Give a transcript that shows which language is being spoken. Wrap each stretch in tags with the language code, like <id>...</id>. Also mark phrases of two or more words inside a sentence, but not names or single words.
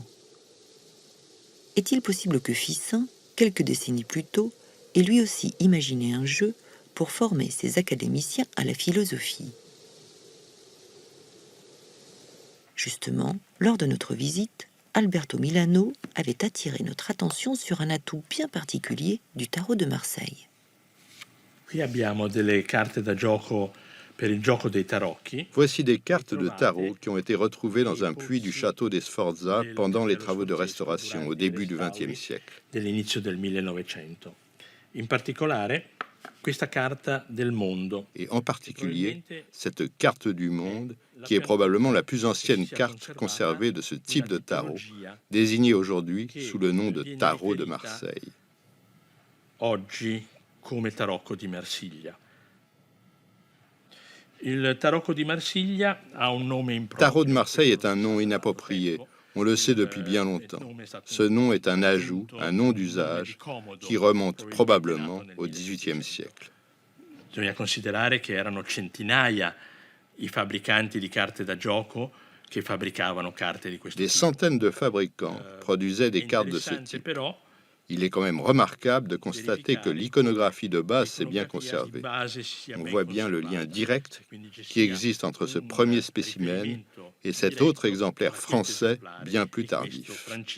<fr>Est-il possible que Ficin, quelques décennies plus tôt, ait lui aussi imaginé un jeu pour former ses académiciens à la philosophie? Justement, lors de notre visite, Alberto Milano avait attiré notre attention sur un atout bien particulier du tarot de Marseille.</fr> <it>Qui abbiamo delle carte da gioco per il gioco dei tarocchi.</it> <fr>Voici des cartes de tarot qui ont été retrouvées dans un puits du château des Sforza pendant les travaux de restauration au début du XXe siècle.</fr> <it>Dell'inizio del 1900. In particolare, questa carta del mondo.</it> <fr>Et en particulier, cette carte du monde, qui est probablement la plus ancienne carte conservée de ce type de tarot, désignée aujourd'hui sous le nom de tarot de Marseille.</fr> <it>Oggi come tarocco di Marsiglia. Il tarocco di Marsiglia ha un nome improprio.</it> <fr>Tarot de Marseille est un nom inapproprié. On le sait depuis bien longtemps. Ce nom est un ajout, un nom d'usage, qui remonte probablement au XVIIIe siècle.</fr> <it>Bisogna considerare che erano centinaia i fabbricanti di carte da gioco che fabbricavano carte di questo</it> <fr>Des</fr> <it>tipo.</it> <fr>centaines de fabricants produisaient des cartes de ce type. Il est quand même remarquable de constater que l'iconographie de base s'est bien conservée. On voit bien le lien direct qui existe entre ce premier spécimen et cet autre exemplaire français bien plus tardif.</fr>